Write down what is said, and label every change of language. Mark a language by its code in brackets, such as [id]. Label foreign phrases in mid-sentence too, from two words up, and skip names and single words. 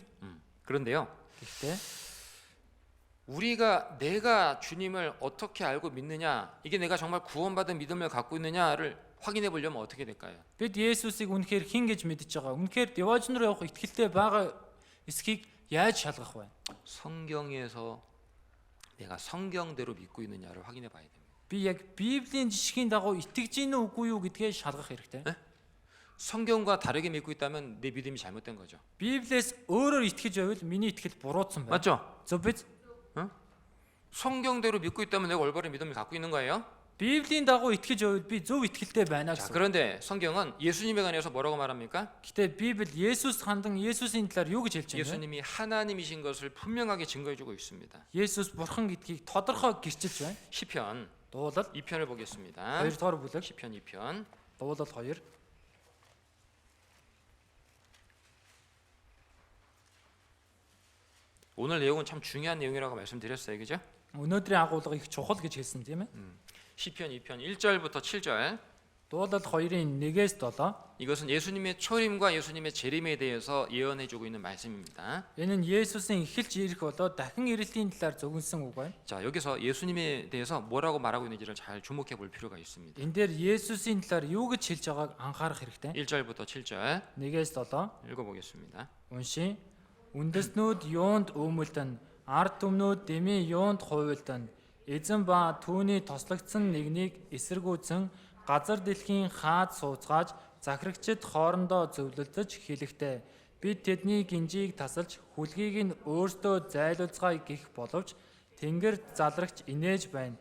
[ko] 그런데요. [mn] Гэхдээ [ko] 내가 주님을 어떻게 알고 믿느냐, 이게 내가 정말 구원받은 믿음을 갖고 있느냐를 확인해 보려면 어떻게 될까요? [mn] бид Есүсийг үнэхээр хэн гэж мэдж байгаа? Үнэхээр деважн руу явах итгэлтэй байгаа эсхийг яаж шалгах вэ? [ko] 성경에서 내가 성경대로 믿고 있느냐를 확인해 봐야 됩니다. [mn] Би яг Библийн жишгийн дагуу итгэж ийн үгүй юу гэдгээ шалгах хэрэгтэй. [ko] 성경과 다르게 믿고 있다면 내 믿음이 잘못된 거죠. [mn] Библиэс өөрөөр итгэж байвал миний итгэл буруутсан байна. [ko] 맞죠? [mn] Зөв биз? [ko] 성경대로 믿고 있다면 내가 올바른 믿음을 갖고 있는 거예요. [mn] Библийн дагуу итгэж байвал би зөв итгэлтэй байна [ko] 자, [mn] гэсэн. [ko] 그런데 성경은 예수님에 관해서 뭐라고 말합니까? [mn] Гэтэ Библи Есүс хандан Есүсийн талаар юу гэж хэлж байна вэ? [ko] 예수님이 하나님이신 것을 분명하게 증거해주고 있습니다. [mn] Есүс бурхан гэдгийг тодорхой гэрчилж байна. [ko] 시편 [mn] Дуулал [ko] 2편을 보겠습니다. [mn] 2 дугаар бүлэг. [ko] 시편 2편. [mn] Дуулал 2. [ko] 오늘 내용은 참 중요한 내용이라고 말씀드렸어요. 그죠? [mn] Өнөөдрийн агуулга их чухал гэж хэлсэн тийм ээ. [ko] 시편 2편 1절부터 7절. [mn] Дуулал 2-ын 1-ээс 7. [ko] 이것은 예수님의 초림과 예수님의 재림에 대해서 예언해주고 있는 말씀입니다. [mn] Энэ нь Есүсийн эхэлж ирэх болоо дахин ирэлтийн талаар зөвгөнсөн үг байна. [ko] 자, 여기서 예수님에 대해서 뭐라고 말하고 있는지를 잘 주목해 볼 필요가 있습니다. [mn] Энэ дээр Есүсийн талаар юу гэж хэлж байгааг анхаарах хэрэгтэй. [ko] 1절부터 7절 [mn] 1-ээс 7 [ko] 읽어보겠습니다. [mn] уншия. Үндэснүүд юунд өөмөлдөн, ард түмнүүд дэмий юунд хувилдөн, эзэн ба түүний тослогдсон нэгнийг эсэргүүцэн газар дэлхийн хаад сууцгааж захирагчид хоорондоо зөвлөлдөж хэлэхдээ бид тэдний гинжийг тасалж хүлгийг нь өөртөө зайлуулцгаая гэх боловч тэнгэр залрагч инээж байна.